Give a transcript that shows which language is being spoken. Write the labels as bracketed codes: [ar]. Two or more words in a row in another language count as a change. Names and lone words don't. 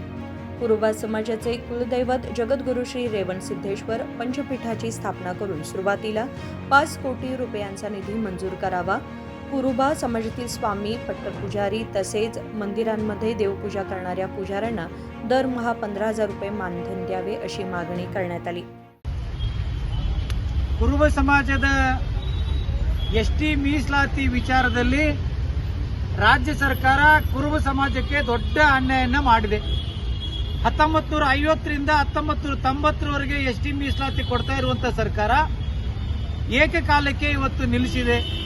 [mr] कुरुबा समाजाचे कुलदैवत जगद्गुरू श्री रेवणसिद्धेश्वर पंचपीठाची स्थापना करून सुरुवातीला 5 कोटी रुपयांचा निधी मंजूर करावा. कुरुबा समाजातील स्वामी, पट्टपुजारी तसेच मंदिरांमध्ये देवपूजा करणाऱ्या पुजाऱ्यांना दरमहा 15,000 रुपये मानधन द्यावे अशी मागणी करण्यात आली. [kn] ಕುರುಬ ಸಮಾಜದ ಎಸ್ಟಿ ಮೀಸಲಾತಿ ವಿಚಾರದಲ್ಲಿ ರಾಜ್ಯ ಸರ್ಕಾರ ಕುರುಬ ಸಮಾಜಕ್ಕೆ ದೊಡ್ಡ ಅನ್ಯಾಯವನ್ನು ಮಾಡಿದೆ. 1950 ರಿಂದ 1990 ವರೆಗೆ ಎಸ್ಟಿ ಮೀಸಲಾತಿ ಕೊಡ್ತಾ ಇರುವಂತ ಸರ್ಕಾರ ಏಕಕಾಲಕ್ಕೆ ಇವತ್ತು ನಿಲ್ಲಿಸಿದೆ.